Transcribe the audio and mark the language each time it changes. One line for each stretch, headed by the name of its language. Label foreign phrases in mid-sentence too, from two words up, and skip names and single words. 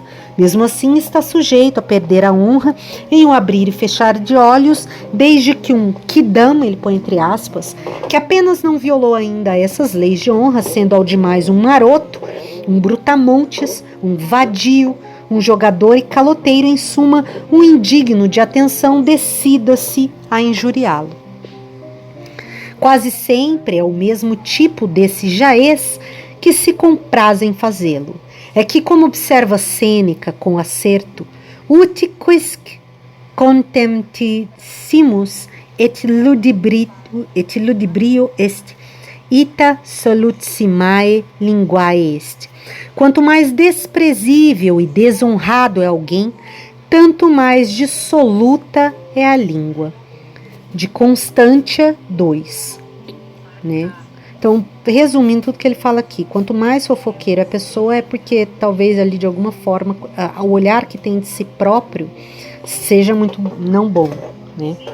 Portuguese: Mesmo assim, está sujeito a perder a honra em um abrir e fechar de olhos, desde que um quidam, ele põe entre aspas, que apenas não violou ainda essas leis de honra, sendo ao demais um maroto, um brutamontes, um vadio, um jogador e caloteiro, em suma, um indigno de atenção, decida-se a injuriá-lo. Quase sempre é o mesmo tipo desse jaez que se compraz em fazê-lo. É que, como observa Sêneca com acerto,
Latin: ut quisque contemptissimus et ludibrio est, ita solutissimae linguae est.
Portuguese: Quanto mais desprezível e desonrado é alguém, tanto mais dissoluta é a língua. De Constantia 2, né? Então, resumindo tudo que ele fala aqui, quanto mais fofoqueira a pessoa é porque talvez ali de alguma forma o olhar que tem de si próprio seja muito não bom, né?